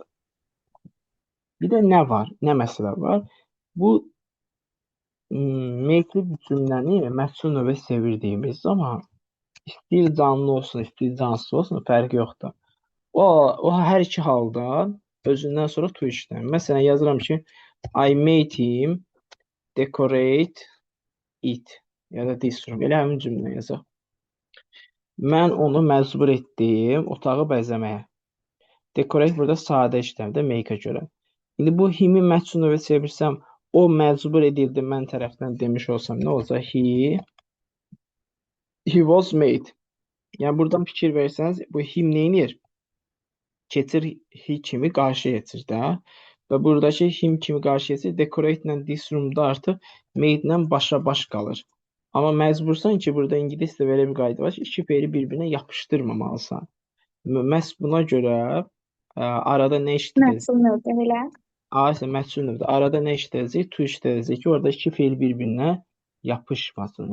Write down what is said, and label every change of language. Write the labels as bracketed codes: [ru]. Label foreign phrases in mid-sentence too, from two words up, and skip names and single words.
[az] Bir də nə var? Nə məsələ var? Bu make-li cümləni məhsul növə çevirdiyimiz zaman istəyir canlı olsun, istəyir cansız olsun, fərqi yoxdur. O hər iki halda özündən sonra to işlənir. Məsələn, yazıram ki, [en] I made him decorate it [az] ya da [en] this room. [az] Elə həmin cümlə yazaq. Mən onu məcbur etdim otağı bəzəməyə. Decorate burada sadə işləmdə make-ə görə. İndi bu himi məhsul növə çevirsəm, o məcbur edildi mən tərəfdən demiş olsam nə olacaq? [en] He was made. [az] Yəni buradan fikir versəniz, bu him nə edir? Keçir he kimi qarşı keçir də. Və buradakı him kimi qarşı keçir. Decorate ilə [en] this room-da [az] artıq made ilə başa-baş qalır. Amma məcbursan ki, burada ingiliscə belə bir qayda var ki, iki fe'li bir-birinə yapışdırmamalısan. Məhz buna görə arada nə işləyəcək? Məhsul növdə elə. Məhsul növdə. Arada nə işləyəcək? To işləyəcək ki, orada iki fe'l bir-birinə yapışmasın.